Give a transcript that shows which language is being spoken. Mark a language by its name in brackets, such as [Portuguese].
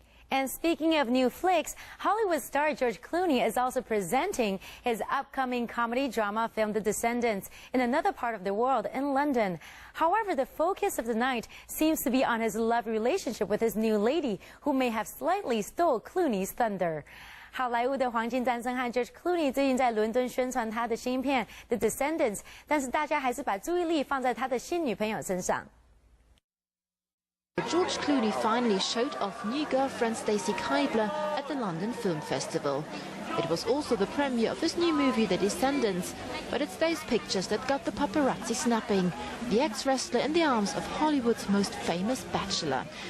[English] And speaking of new flicks, Hollywood star George Clooney is also presenting his upcoming comedy drama film The Descendants in another part of the world, in London. However, the focus of the night seems to be on his love relationship with his new lady, who may have slightly stole Clooney's thunder. [Chinese] 好莱坞的黄金战争和 George Clooney 最近在伦敦宣传他的新片 The Descendants， 但是大家还是把注意力放在他的新女朋友身上。 [English] George Clooney finally showed off new girlfriend Stacey Keibler at the London Film Festival. It was also the premiere of his new movie The Descendants, but it's those pictures that got the paparazzi snapping. The ex-wrestler in the arms of Hollywood's most famous bachelor.